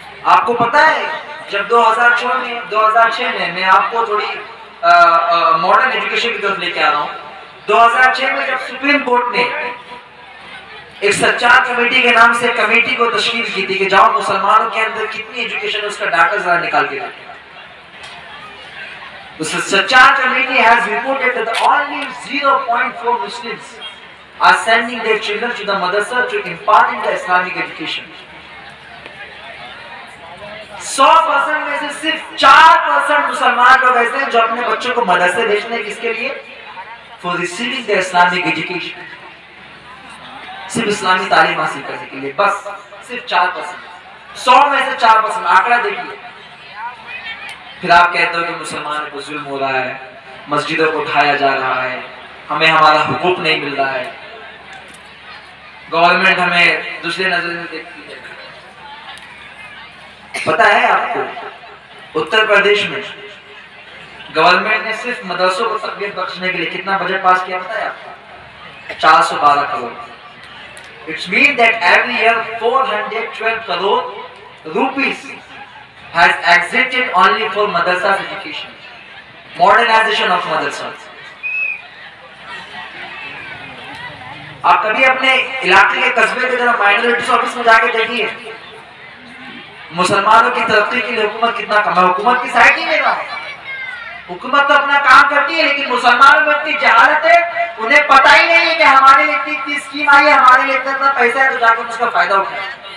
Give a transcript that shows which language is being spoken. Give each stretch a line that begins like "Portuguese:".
Hindi: आपको पता है जब 2006 में मैं आपको थोड़ी मॉडर्न एजुकेशन की तरफ लेके आ रहा हूँ। 2006 में जब सुप्रीम कोर्ट ने एक सच्चार कमेटी के नाम से कमेटी को तश्कील की थी कि जाओ मुसलमानों के अंदर कितनी एजुकेशन है उसका डाटा जरा निकाल के रखें।
English: Sachar committee has reported that only 0.4 Muslims are sending their children to the madrasa to impart in the Islamic education.
Hindi: 100% में से सिर्फ 4% मुसलमान लोग ऐसे हैं जो अपने बच्चों को मदरसे भेजने किसके लिए?
English: For receiving the Islamic education.
Hindi: सिर्फ इस्लामी तालीम हासिल करने के लिए, बस सिर्फ 4%। 100 में से 4%, आंकड़ा देखिए। फिर आप कहते हो कि मुसलमानों को जुल्म हो रहा है, मस्जिदों को उठाया जा रहा है, हमें हमारा हुकूक नहीं मिल रहा है, गवर्नमेंट हमें दूसरे नजर से देखती है। पता है आपको उत्तर प्रदेश में गवर्नमेंट ने सिर्फ मदरसों को तकबीर बख्शने के लिए कितना बजट पास किया पता है आपको? 412 crore.
English: It means that every year 412 crore rupees has exited only for madrasa's education, modernization of madrasas.
Hindi: आप कभी अपने इलाके के कस्बे के तरफ माइनॉरिटीज ऑफिस में जाके देखिए, मुसलमानों की तरक्की के लिए हुकूमत कितना कम है। हुकूमत की साइड ही में रहा, हुकूमत तो अपना काम करती है, लेकिन मुसलमानों में इतनी जहालत है, उन्हें पता ही नहीं है कि हमारे लिए इतनी स्कीम आई है, हमारे लिए इतना पैसा है, तो जाकर उसका फायदा उठाए।